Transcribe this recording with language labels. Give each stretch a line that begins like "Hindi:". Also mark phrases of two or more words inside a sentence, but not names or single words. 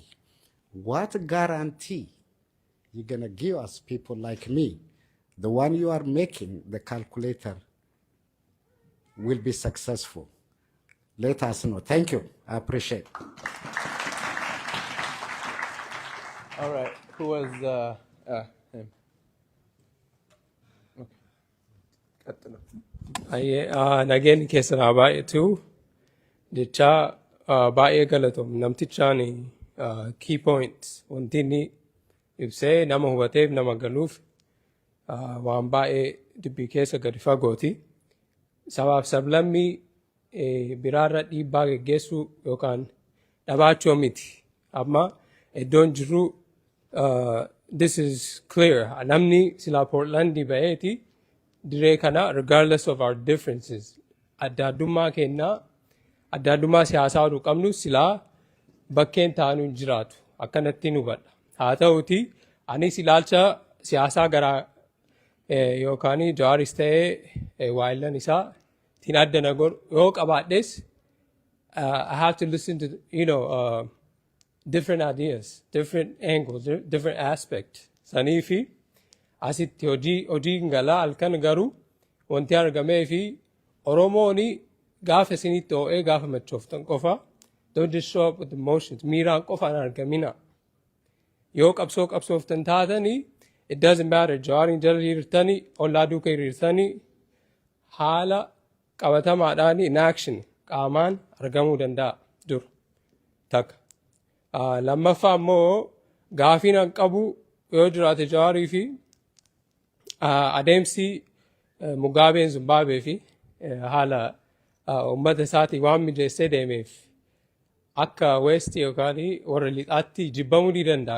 English: What guarantee you're gonna give us people like me, the one you are making, the calculator will be successful? Let us know. Thank you. I appreciate it. All right. Who was him?
Oromo: Nageen keessanaa baay'eetu jecha baay'ee galatoom namtichaan
English: key points
Oromo: wanti inni ibsee nama hubateef nama galuuf waan baay'ee dubbii keessa gadi fagooti. Sabaaf sablammii biraarra dhiibbaa geggeessuu yookaan dhabaachuu miti. Amma iddoon jirru
English: this is clear.
Oromo: Namni silaa Portlandii ba'eeti diree kana
English: regardless of our differences
Oromo: adda addummaa siyaasaa oduu qabnu silaa bakkeen taanu hin jiraatu akkanatti nu badha. Haa ta'uti anis ilaalcha siyaasaa garaa yookaan Jawaaris ta'ee waayillan isaa tiin adda na godhu yoo qabaadhes
English: I have to listen to different ideas, different angles, different aspects.
Oromo: Sanii fi asitti hojii galaa halkan garuu wanti argamee fi Oromooni gaafa isinitti ho'ee gaafa machooftan qofa
English: don't just show up with emotions.
Oromo: Miiraan qofaan argamina. Yoo qabsooftan taatanii
English: it doesn't matter.
Oromo: Jawaariin jala hiriirtanii ollaa duuka hiriirtanii haala qabatamaadhaan
English: in action
Oromo: qaamaan argamuu danda'a dur takka. Lammaffaa immoo gaafiin an qabu yoo jiraate Jawaarii fi adeemsi Mugaabeen Zimbaabuwee fi haala uummata isaatii waan mijeessee deemeef akka West yookaan warra lixaatti jibbamuu ni danda'a.